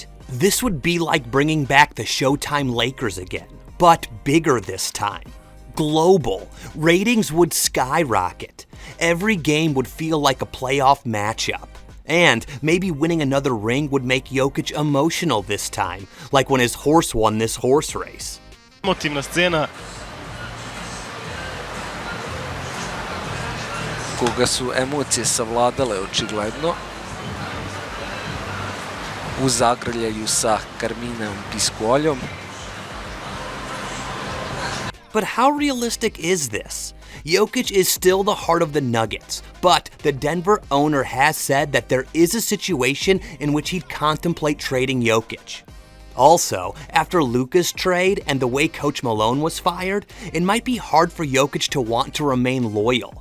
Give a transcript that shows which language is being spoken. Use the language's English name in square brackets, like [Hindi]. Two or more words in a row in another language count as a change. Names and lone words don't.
[English] This would be like bringing back the Showtime Lakers again, but bigger this time. Global. Ratings would skyrocket. Every game would feel like a playoff matchup. And maybe winning another ring would make Jokic emotional this time, like when his horse won this horse race. [Serbian] Emotivna scena. Koga su emocije savladale očigledno. U zagrljaju sa Carmineom Piscoljom. [English] But how realistic is this? Jokic is still the heart of the Nuggets, but the Denver owner has said that there is a situation in which he'd contemplate trading Jokic. Also, after Luka's trade and the way Coach Malone was fired, it might be hard for Jokic to want to remain loyal.